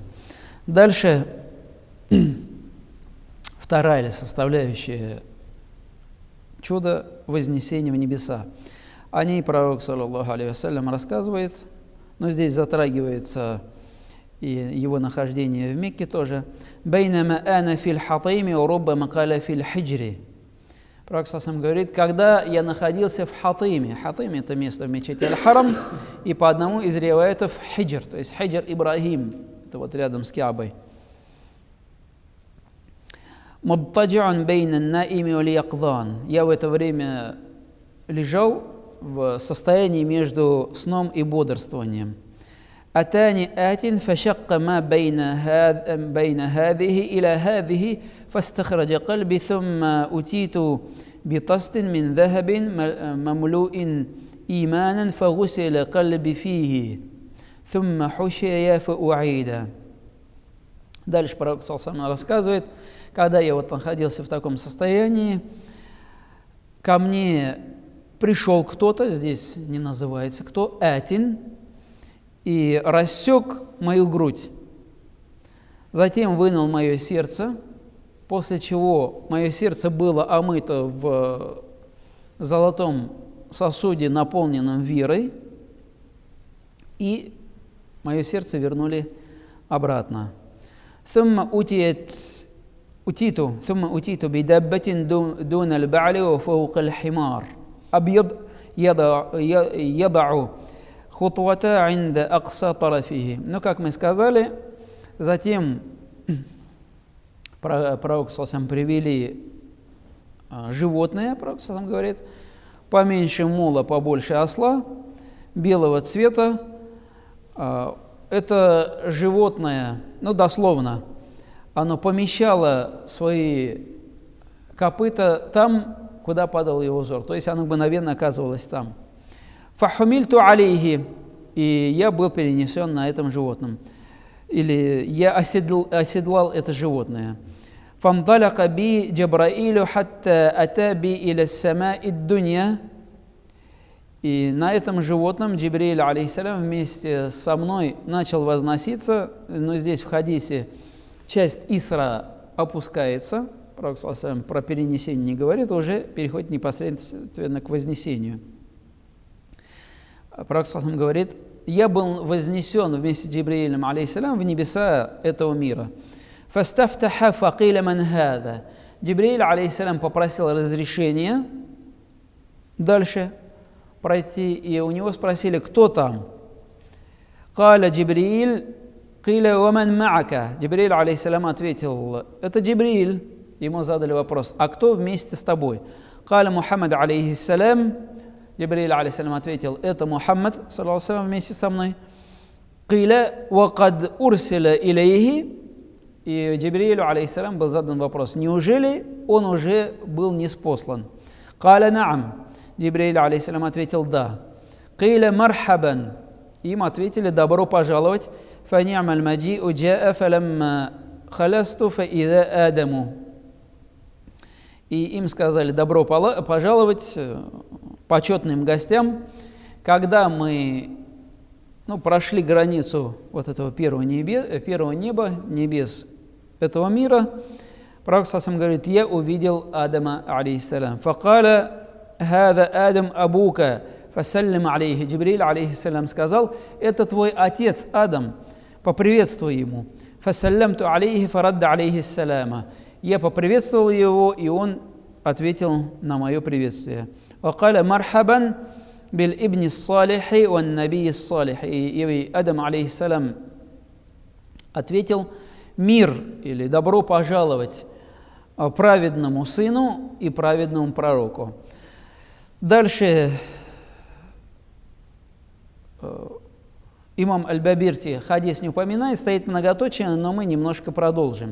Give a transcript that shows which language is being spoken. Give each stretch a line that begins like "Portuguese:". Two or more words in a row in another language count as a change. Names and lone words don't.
Russian: Дальше вторая составляющая чуда – вознесение в небеса. О ней пророк,
Arabic: صلى الله عليه وسلم,
Russian: рассказывает, но здесь затрагивается и его нахождение в Мекке тоже.
Arabic: «بينما أنا في الحطيم، وربما قال في الحجر».
Russian: Пророк сам говорит, когда я находился в Хатайме. Хатайм – это место в мечети Аль-Харам, и по одному из риваятов Хиджр, то есть Хиджр Ибрахим, это вот рядом с Каабой.
Arabic: «مضطجع بين النائم واليقظان».
Russian: Я в это время лежал в состоянии между сном и бодрствованием.
Arabic: «أتاني آت فشق ما بين هذه إلى هذه فاستخرج قلبي ثم أتيت بطست من ذهب مملوء إيمانا فغسل قلبي فيه ثم حشي فأعيد».
Russian: Дальше пророк ﷺ рассказывает, когда я находился в таком состоянии, ко мне пришел кто-то, здесь не называется кто, атин, и рассек мою грудь. Затем вынул мое сердце, после чего мое сердце было омыто в золотом сосуде, наполненном верой, и мое сердце вернули обратно.
Arabic: ثم أتيت بدابة دون البعل وفوق الحمار أبيض يضع خطوة عند أقصى طرفه.
Russian: Но, как мы сказали, затем пророк сам привели животное, пророк сам говорит, поменьше мула, побольше осла, белого цвета. Это животное, дословно, оно помещало свои копыта там, куда падал его взор. То есть оно мгновенно оказывалось там.
Arabic: «فحملت عليه»,
Russian: и я был перенесен на этом животном. Или я оседлал это животное.
Arabic: «فانطلق بي جبريل حتى أتى بي السماء الدنيا».
Russian: И на этом животном Джибриль, алейхиссалям, вместе со мной начал возноситься, но здесь в хадисе часть Исра опускается, пророк ﷺ про перенесение не говорит, уже переходит непосредственно к вознесению. Пророк ﷺ говорит, я был вознесен вместе с Джибрилем, алейхиссалям, в небеса этого мира.
Arabic: «فاستفتح فقيل من هذا».
Russian: Джибриль, алейхиссалям, попросил разрешения дальше пройти, и у него спросили, кто там?
Arabic: «قال جبريل، قيل ومن معك».
Russian: Джибриль, алейхиссалям, ответил, это Джибриль. Ему задали вопрос, а кто вместе с тобой?
Arabic: «قال محمد، عليه السلام».
Russian: Джибриль, алейхиссалям, ответил, это Мухаммад, саллаллаху вместе со мной.
Arabic: «قيل وقد أرسل إليه».
Russian: И Джибрилю, алейхиссалям, был задан вопрос, неужели он уже был ниспослан?
Arabic: «قال نعم».
Russian: Джибриль, алейхиссалям, ответил «да».
Arabic: «قيل مرحبا».
Russian: Им ответили «добро пожаловать».
Arabic: «فنعم المجيء جاء فلما خلصت فإذا آدم».
Russian: И им сказали «добро пожаловать почетным гостям». Когда мы прошли границу вот этого первого неба, небес этого мира, пророк сам говорит, я увидел Адама, алейхиссалям.
Arabic: «فقال هذا آدم أبوك، فسلم عليه».
Russian: Джибриль, алейхиссалям, сказал, это твой отец Адам, поприветствуй ему.
Arabic: «فسلمت عليه فرد السلام».
Russian: Я поприветствовал его, и он ответил на мое приветствие.
Arabic: «وقال مرحبا بالابن الصالح والنبي الصالح».
Russian: И Адам, алейхиссалям, ответил: «Мир» или «добро пожаловать» праведному сыну и праведному пророку. Дальше имам Аль-Бабирти хадис не упоминает, стоит многоточие, но мы немножко продолжим.